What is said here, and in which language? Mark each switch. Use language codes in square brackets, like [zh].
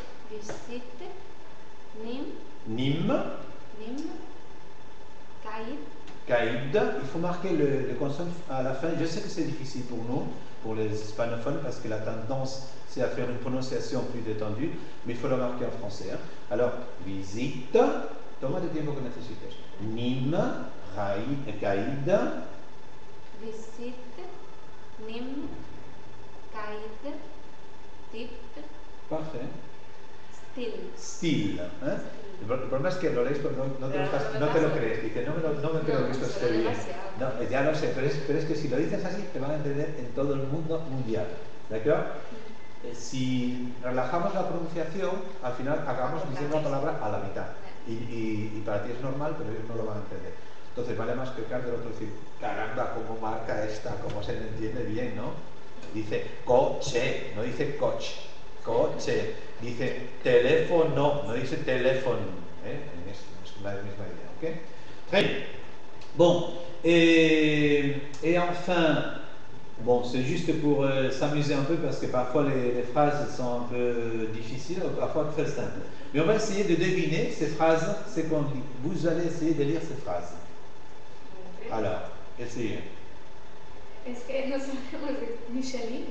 [fr] visite, Nîmes, Nîmes. caïd, Caïd. Il faut marquer le consonne à la fin. Je sais que c'est difficile pour nous, pour les hispanophones, parce que la tendance, c'est à faire une prononciation plus détendue, mais il faut le marquer en français. Hein. Alors, visite. [es] Toma de tiempo que necesites. [fr] Nîmes. Caïd. visite, Nîmes, caïd, type, Parfait. style. [es] Style. ¿Eh? El problema es que lo lees, pero no te lo crees. Dice, no me creo que esto esté bien. No, ya lo sé, pero es que si lo dices así, te van a entender en todo el mundo mundial. ¿De acuerdo? Si relajamos la pronunciación, al final acabamos diciendo la palabra a la mitad. Y para ti es normal, pero ellos no lo van a entender. Entonces vale más pecar del otro decir, caramba, cómo marca esta, cómo se le entiende bien, ¿no? Dice coche, no dice coche. Coche. Dice teléfono, no dice teléfono. Es la misma idea, ¿ok? Très bien. [fr] Bon, et enfin, bon, c'est juste pour s'amuser un peu parce que parfois les phrases sont un peu difficiles, parfois très simples. Mais on va essayer de deviner ces phrases, c'est qu'on dit. Vous allez essayer de lire ces phrases. Alors, essayez. [es] Es que no sabemos de Michelin.